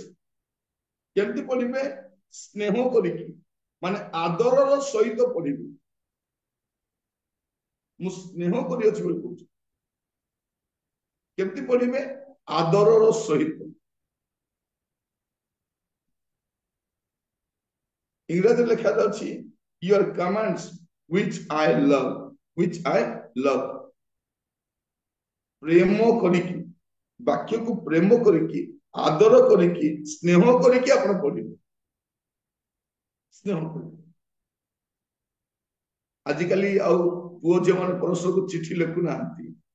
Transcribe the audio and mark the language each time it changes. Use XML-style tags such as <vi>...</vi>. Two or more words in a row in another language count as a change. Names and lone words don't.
<or>କେମିତି ପଢିବେ? ସ୍ନେହ କରିକି, ମାନେ ଆଦରର ସହିତ ପଢିବେ। ମୁଁ ସ୍ନେହ କରିଅଛି ବୋଲି କହୁଛି। କେମିତି ପଢିବେ? ଆଦରର ସହିତ। ଇଂରାଜୀରେ ଲେଖା ଅଛି</or> <en>your commands which I love।</en> <or>ପ୍ରେମ କରିକି, ବାକ୍ୟକୁ ପ୍ରେମ କରିକି, ଆଦର କରିକି, ସ୍ନେହ କରିକି ଆପଣ ପଢିବେ। ସ୍ନେହ କରିକି। ଆଜିକାଲି ଆଉ ପୁଅ ଝିଅ ମାନେ ପରସ୍ପରକୁ ଚିଠି ଲେଖୁନାହାନ୍ତି।</or>